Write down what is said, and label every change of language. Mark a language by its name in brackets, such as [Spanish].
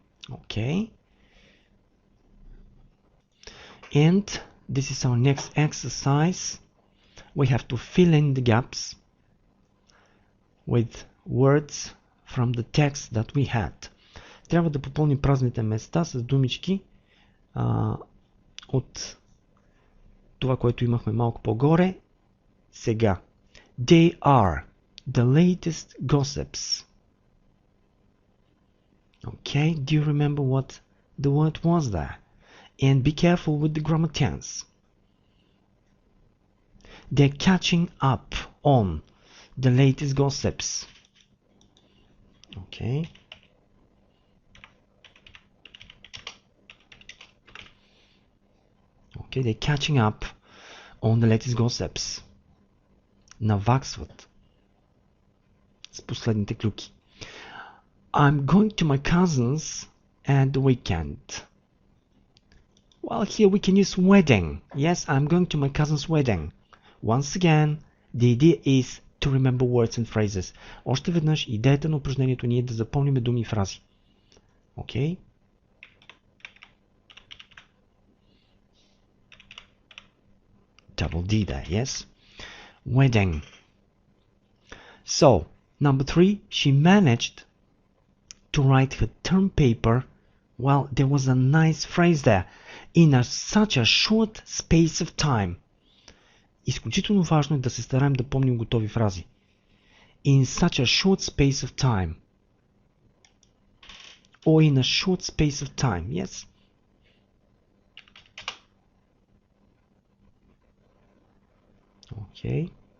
[English] Okay, and this is our next exercise. We have to fill in the gaps with words from the text that we had. [Bulgarian] Трябва да попълним празните места с думички от това, което имахме малко по-горе. Сега. [English] They are the latest gossips. Okay, do you remember what the word was there? And be careful with the grammar tense. They're catching up on the latest gossips. Okay. Okay, they're catching up on the latest gossips. [Bulgarian] Наваксват с последните клюки. [English] I'm going to my cousin's at the weekend. Well, here we can use wedding. Yes, I'm going to my cousin's wedding. Once again, the idea is to remember words and phrases. [Bulgarian] Още веднъж, идеята на упражнението ни е да запомним думи и фрази. [English] Okay? Double D there, yes? Wedding. So, number 3, she managed to write her term paper. Well, there was a nice phrase there. In such a short space of time. [Bulgarian] Изключително важно е да се стараем да помним готови фрази. [English] In such a short space of time. Or in a short space of time, yes? Okay.